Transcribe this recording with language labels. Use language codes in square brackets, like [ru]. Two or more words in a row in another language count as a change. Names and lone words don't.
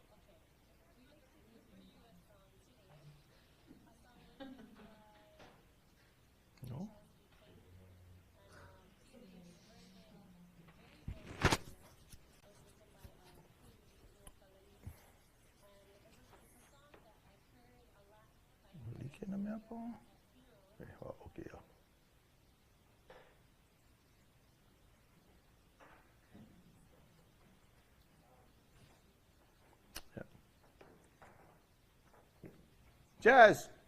[en] No? [sm] Like na mea po? [en] Okay, yeah. Jazz!